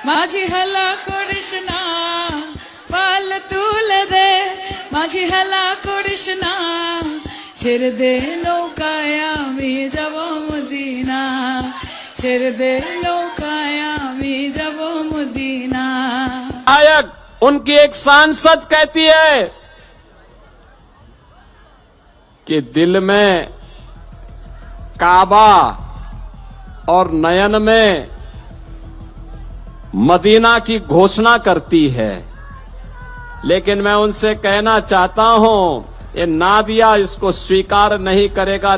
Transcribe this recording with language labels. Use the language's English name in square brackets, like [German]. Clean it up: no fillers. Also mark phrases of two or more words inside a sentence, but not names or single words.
[Bangla] মাঝি হেলা করিস না পাল তুলে দে মাঝি হেলা করিস না ছেড়ে দে নৌকায় আমি যাব মদিনা ছেড়ে দे নৌকায় আমি যাব মদিনা। [Hindi] आयक उनकी एक सांसद कहती है कि दिल में काबा और नयन में मदीना की घोषणा करती है, लेकिन मैं उनसे कहना चाहता हूं ये नादिया इसको स्वीकार नहीं करेगा।